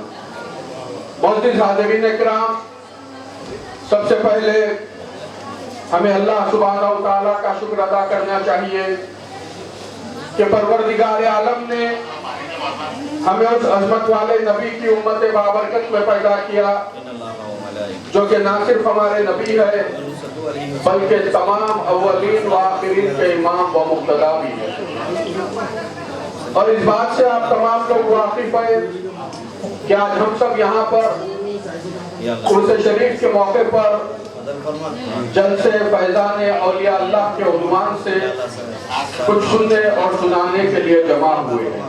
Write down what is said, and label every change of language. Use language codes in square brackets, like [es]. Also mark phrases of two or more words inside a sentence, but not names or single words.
[ur] معزز حاضرین اکرام، سب سے پہلے ہمیں اللہ سبحانہ و تعالیٰ کا شکر ادا کرنا چاہیے کہ پروردگار عالم نے ہمیں اس عظمت والے نبی کی امت بابرکت میں پیدا کیا، جو کہ نہ صرف ہمارے نبی ہے بلکہ تمام اولین و آخرین کے امام و مقتدا بھی ہے. اور اس بات سے آپ تمام لوگ واقف ہیں کہ آج ہم سب یہاں پر عرس شریف کے موقع پر جلسے فیضان اولیاء اللہ کے عنوان سے کچھ سننے اور سنانے کے لیے جمع ہوئے ہیں.